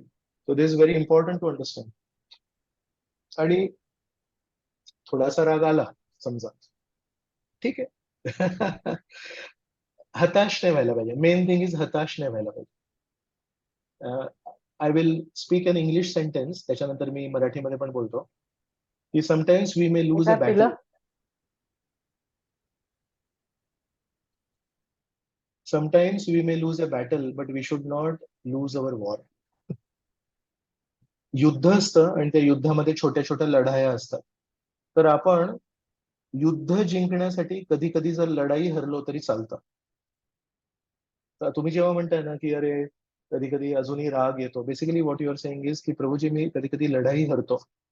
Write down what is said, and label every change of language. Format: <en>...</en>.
<en>So this is very important to understand.</en> <mr>आणि थोडासा राग आला समजा, ठीक आहे. हताश नाही व्हायला पाहिजे.</mr> <en>main thing is</en> <mr>हताश नाही व्हायला पाहिजे.</mr> <en>I will speak an English sentence,</en> <mr>त्याच्यानंतर मी मराठीमध्ये पण बोलतो की</mr> <en>Sometimes we may lose a battle. Sometimes we may lose a battle, but we should not lose our war.</en> <mr>युद्ध असतं आणि त्या युद्धामध्ये छोट्या छोट्या लढाया असतात. तर आपण युद्ध जिंकण्यासाठी कधी कधी जर लढाई हरलो तरी चालतं. तर तुम्ही जेव्हा म्हणताय ना की अरे कधी कधी अजूनही राग येतो, basically</mr> <en>what you are saying is</en> <mr>की प्रभूजी मी कधी कधी लढाई हरतो.</mr>